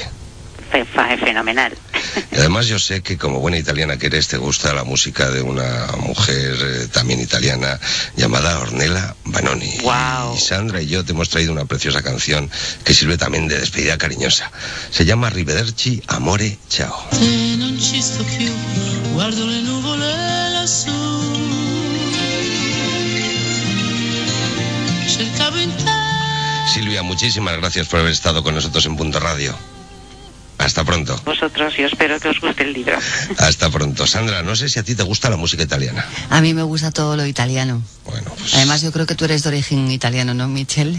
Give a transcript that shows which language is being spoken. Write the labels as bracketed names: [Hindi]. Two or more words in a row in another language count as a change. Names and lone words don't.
[Spanish] Fenomenal. Y además yo sé que como buena italiana que eres, te gusta la música de una mujer también italiana llamada Ornella Vanoni. Wow. Y Sandra y yo te hemos traído una preciosa canción que sirve también de despedida cariñosa. Se llama Arrivederci, amore, ciao. [Italian] Non ci sto più, guardo le nuvole lassù. Cercavo in te. [Spanish] Silvia, muchísimas gracias por haber estado con nosotros en Punto Radio. Hasta pronto. Vosotros, yo espero que os guste el libro. Hasta pronto. Sandra, no sé si a ti te gusta la música italiana. A mí me gusta todo lo italiano. Bueno, pues... Además, yo creo que tú eres de origen italiano, ¿no, Michel?